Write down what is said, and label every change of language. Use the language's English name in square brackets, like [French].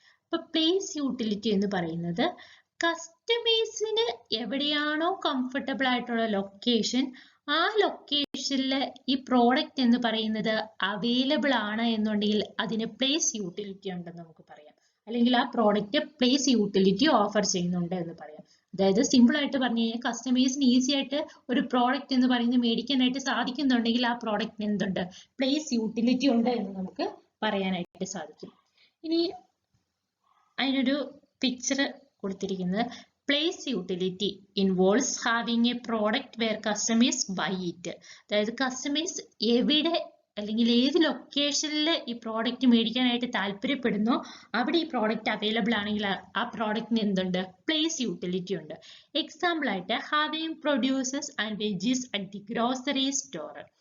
[Malayalam] അപ്പൊ place utility എന്ന് പറയുന്നത് കസ്റ്റമേഴ്സിന് എവിടെയാണോ കംഫർട്ടബിൾ ആയിട്ടുള്ള ലൊക്കേഷൻ, ആ ലൊക്കേഷനിൽ ഈ പ്രോഡക്റ്റ് എന്ന് പറയുന്നത് അവൈലബിൾ ആണ് എന്നുണ്ടെങ്കിൽ അതിന് പ്ലേസ് യൂട്ടിലിറ്റി ഉണ്ടെന്ന് നമുക്ക് പറയാം. അല്ലെങ്കിൽ ആ പ്രോഡക്റ്റ് പ്ലേസ് യൂട്ടിലിറ്റി ഓഫർ ചെയ്യുന്നുണ്ട് എന്ന് പറയാം. അതായത് സിമ്പിൾ ആയിട്ട് പറഞ്ഞു കഴിഞ്ഞാൽ കസ്റ്റമേഴ്സിന് ഈസി ആയിട്ട് ഒരു പ്രോഡക്റ്റ് എന്ന് പറയുന്നത് മേടിക്കാനായിട്ട് സാധിക്കുന്നുണ്ടെങ്കിൽ ആ പ്രോഡക്റ്റിന് എന്തുണ്ട്? പ്ലേസ് യൂട്ടിലിറ്റി ഉണ്ട് എന്ന് നമുക്ക് പറയാനായിട്ട് സാധിക്കും. ഇനി അതിനൊരു പിക്ചർ കൊടുത്തിരിക്കുന്നത് [English] place utility involves having a product where customers buy it. [Malayalam] അതായത് കസ്റ്റമേഴ്സ് എവിടെ അല്ലെങ്കിൽ ഏത് ലൊക്കേഷനിൽ ഈ പ്രോഡക്റ്റ് മേടിക്കാനായിട്ട് താല്പര്യപ്പെടുന്നു അവിടെ ഈ പ്രോഡക്റ്റ് അവൈലബിൾ ആണെങ്കിൽ ആ പ്രോഡക്റ്റിന് എന്തുണ്ട്? പ്ലേസ് യൂട്ടിലിറ്റി ഉണ്ട്. എക്സാമ്പിൾ ആയിട്ട് [English] Having producers and veggies at the grocery store.